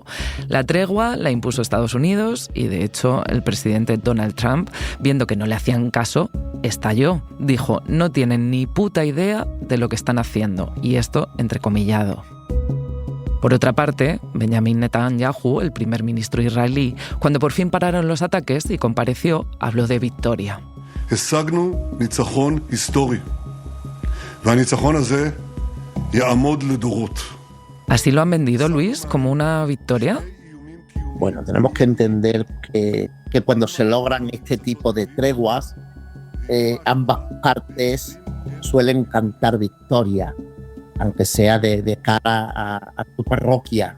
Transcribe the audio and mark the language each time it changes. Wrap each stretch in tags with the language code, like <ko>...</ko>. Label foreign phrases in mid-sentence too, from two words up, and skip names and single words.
<es>La tregua la impuso Estados Unidos y, de hecho, el presidente Donald Trump, viendo que no le hacían caso, estalló. Dijo, no tienen ni puta idea de lo que están haciendo, y esto entrecomillado. Por otra parte, Benjamin Netanyahu, el primer ministro israelí, cuando por fin pararon los ataques y compareció, habló de victoria.</es> <he>השגנו ניצחון היסטורי, והניצחון הזה יעמוד לדורות.</he> <es>¿Así lo han vendido, Luis, como una victoria? Bueno, tenemos que entender que cuando se logran este tipo de treguas, ambas partes suelen cantar victoria, aunque sea de cara a tu parroquia.</es>